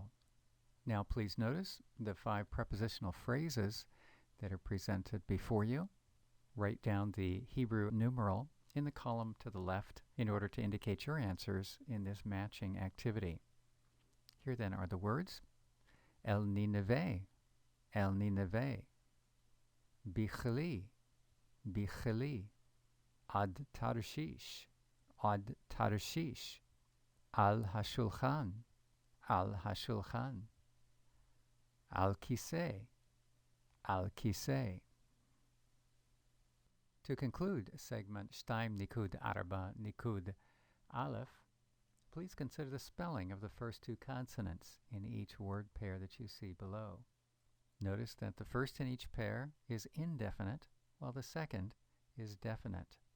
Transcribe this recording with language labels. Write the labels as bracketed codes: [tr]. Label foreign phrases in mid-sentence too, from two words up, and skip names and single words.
[en] Now please notice the 5 prepositional phrases that are presented before you. Write down the Hebrew numeral in the column to the left in order to indicate your answers in this matching activity. Here then are the words: [he] אל נינוה, אל נינוה, בכלי, בכלי, עד תרשיש, עד תרשיש, על השולחן, על השולחן, על כיסא, על כיסא. [en] To conclude segment [he] שתיים נקודה ארבע נקודה אלף, [en] Please consider the spelling of the first two consonants in each word pair that you see below. Notice that the first in each pair is indefinite, while the second is definite.